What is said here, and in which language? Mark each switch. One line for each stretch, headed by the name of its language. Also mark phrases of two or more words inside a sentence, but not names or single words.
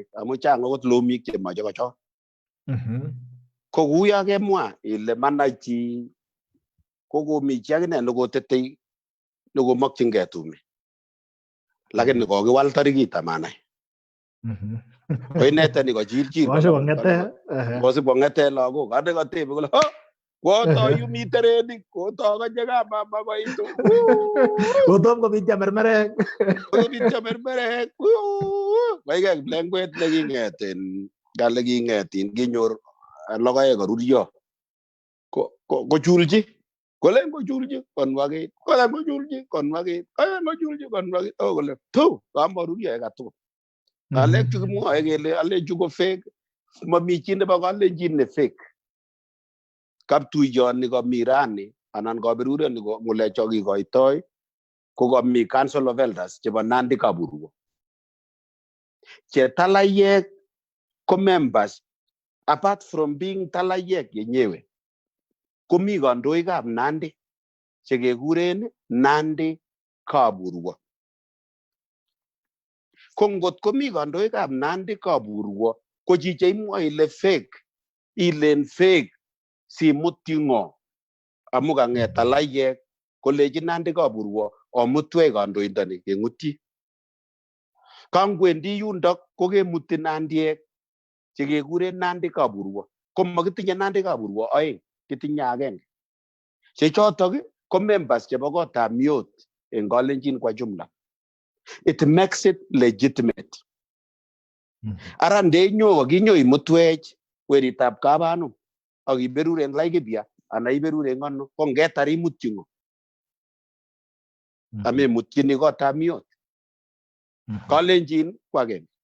Kalenjin: amu chang okot lomik che mache kochor ko kuya kemwa ile manachi ko komi chi akine nekotetei nekomakchingei tumi lakini kokiwal tarikit amanai ko ineteni kochirchir kosib kong'ete lagok ane katebe kole koto yumi terenik koto kanye kamama koitu kotom kobityo mermerek kaikai kiplengwet neking'etin kale king'etin kinyor logoek koruryo kochulchi kolen kochulchi konwakit kolen kochulchi konwakit kole tu kamaruryo ekatugul ngalek chu kimwoe kele alechu ko fake mami chi nebo kalenjin ne fake kaptuiyoni komi rani anan kaberureni ng'ulecho kikoitoi ko komi Council of Elders chebo Nandi Kaburwo che talayek ko members
English: apart from being
Kalenjin: talayek yenyewe komi kandoikab Nandi chekekuren Nandi Kaburwo ko ngot komi kandoikab Nandi Kaburwo ko chiche imwoe ile fake ilen fake simutyi ng'o amu kang'et talayek kolechi Nandi Kaburwo omutwech kandoindoni keng'utyi kangwendi yundok ko kemuti nandiek chekekuren Nandi Kaburwo ko makitinye Nandi Kaburwo oeng kitinye agenge che chotok ko members chebo kotab Miot en Kalenjin
Swahili: kwa jumla.
English: It makes it legitimate.
Kalenjin: Ara ndenyo kinyo imutwech weritab Kabanum ak iberur en Laikipia ana iberur en ano ko ngetar imutyi ngo amemutyini kotab Miot Kalenjin kwa agenge